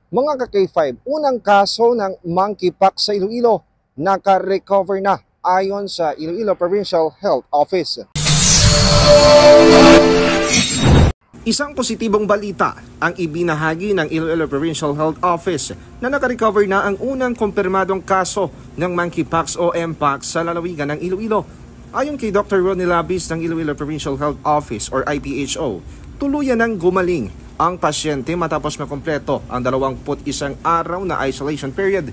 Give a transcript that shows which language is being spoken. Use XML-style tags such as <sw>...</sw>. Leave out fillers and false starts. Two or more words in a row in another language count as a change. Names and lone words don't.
<tl>Mga ka-K5, unang kaso ng monkeypox sa Iloilo, naka-recover na ayon sa Iloilo Provincial Health Office. Isang positibong balita ang ibinahagi ng Iloilo Provincial Health Office na naka-recover na ang unang kumpirmadong kaso ng monkeypox o mpox sa lalawigan ng Iloilo. Ayon kay Dr. Ronnie Labis ng Iloilo Provincial Health Office or IPHO, tuluyan ng gumaling ang pasyente matapos makumpleto ang 21 araw na</tl> <en>isolation period.</en>